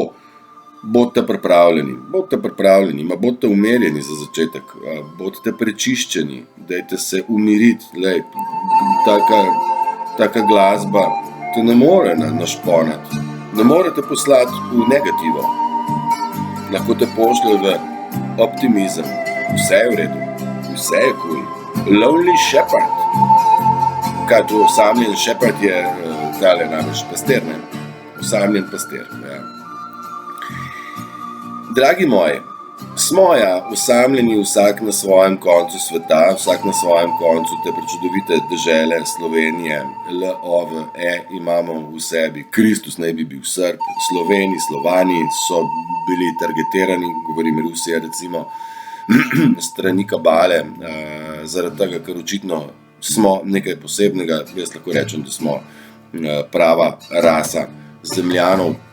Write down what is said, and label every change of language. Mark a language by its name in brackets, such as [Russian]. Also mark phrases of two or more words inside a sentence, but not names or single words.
[Slovenian] Bodite pripravljeni, bodite umirjeni za začetek, bodite prečiščeni, dajte se umiriti, taka glasba te ne more našponati, ne morete poslati v negativo, lahko te pošlje v optimizem, vse je v redu, vse je cool. Lonely Shepherd, kaj to osamljen shepherd je, tale namreč pastir, ne? Osamljen pastir, ja. Dragi moji, smo osamljeni vsak na svojem koncu sveta, vsak na svojem koncu te prečudovite dežele Slovenije, LOVE imamo v sebi, Kristus naj bi bil Srb, Sloveni, Slovani so bili targetirani, govorim Rusija recimo, strani kabale, zaradi tega, ker očitno smo nekaj posebnega, jaz lahko rečem, da smo prava rasa zemljanov.